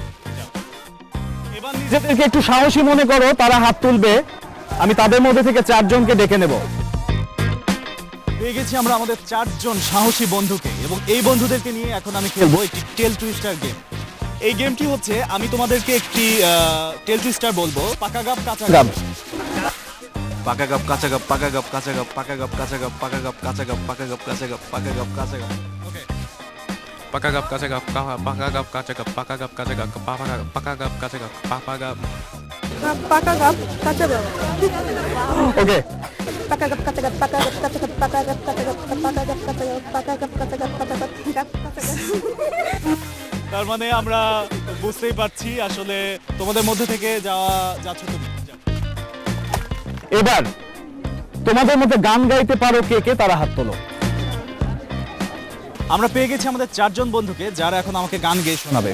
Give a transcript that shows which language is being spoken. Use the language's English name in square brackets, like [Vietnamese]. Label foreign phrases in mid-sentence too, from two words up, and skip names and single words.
[Bangla] এবার নিজেদেরকে একটু সাহসী মনে করো, তারা হাত তুলবে, আমি তাদের মধ্যে থেকে 4 জনকে ডেকে নেব। পেয়ে গেছি আমরা আমাদের 4 জন সাহসী বন্ধুকে, এবং এই বন্ধুদেরকে নিয়ে এখন আমি খেলবো একটি [English] tail twister game. [Bangla] এই গেমটি হচ্ছে আমি তোমাদেরকে একটি [English] tail twister [Bangla] বলবো, পাকা গাব কাঁচা গাব। পাকা গাব কাঁচা গাব, পাকা গাব কাঁচা গাব, পাকা গাব কাঁচা গাব, পাকা গাব কাঁচা গাব, পাকা গাব কাঁচা গাব, পাকা গাব কাঁচা গাব। ওকে, পাকা গাব কাঁচা গাব, পাকা গাব কাঁচা গাব, পাকা গাব কাঁচা গাব, পাকা গাব কাঁচা গাব, পাকা গাব। পাকা গাব কাঁচা গাব। ওকে, পাকা গাব কাঁচা গাব, পাকা গাব কাঁচা গাব, পাকা গাব কাঁচা গাব, পাকা গাব কাঁচা গাব, পাকা গাব কাঁচা গাব, পাকা গাব কাঁচা গাব। তার মানে আমরা বুঝতেই পারছি আসলে তোমাদের মধ্যে থেকে যাচ্ছ তুমি। এবার তোমাদের মধ্যে গান গাইতে পারো কে কে, তারা হাত তোলো। আমরা পেয়ে গেছি আমাদের 4 জন বন্ধুকে, যারা এখন আমাকে গান গেয়ে শোনাবে।